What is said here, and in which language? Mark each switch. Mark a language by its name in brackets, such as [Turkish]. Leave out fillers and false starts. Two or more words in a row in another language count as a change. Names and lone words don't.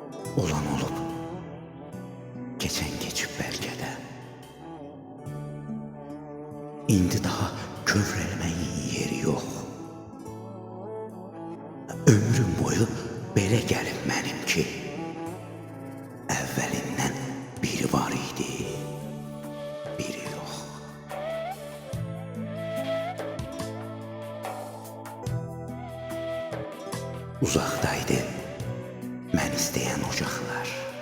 [Turkish] Olan olup, geçen geçip belki de. [Azerbaijani] İndi daha kövrəlməyin [Turkish] yeri yok. [Azerbaijani] Ömrüm boyu belə gəlib mənim ki, əvvəlindən biri var idi, biri yox. Uzaqdaydı mən istəyən ocaqlar.